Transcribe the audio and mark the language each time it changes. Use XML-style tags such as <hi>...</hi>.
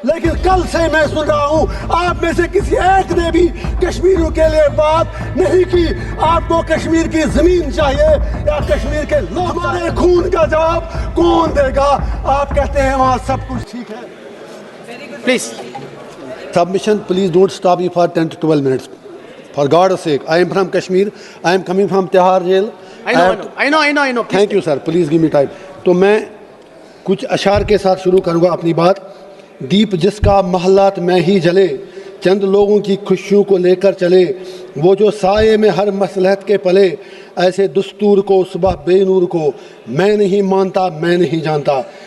<ur>لیکن کل سے میں سن رہا ہوں آپ میں سے کسی ایک نے بھی کشمیریوں کے لیے بات نہیں کی. آپ کو کشمیر کی زمین چاہیے یا کشمیر کے لوگ؟ ہمارے خون کا جواب کون دے گا؟ آپ کہتے ہیں وہاں سب کچھ ٹھیک ہے.</ur> <en>Please. Submission, please don't stop me for 10 to 12 minutes. For God's sake, I am from Kashmir. I am coming from Tihar jail. I know. Please. Thank you, sir. Please give me time.</en> <ur>تو میں کچھ اشعار کے ساتھ شروع کروں گا اپنی بات. دیپ جس کا محلات میں ہی جلے، چند لوگوں کی خوشیوں کو لے کر چلے، وہ جو سائے میں ہر مصلحت کے پلے، ایسے دستور کو صبح بے نور کو میں نہیں مانتا، میں نہیں جانتا.</ur>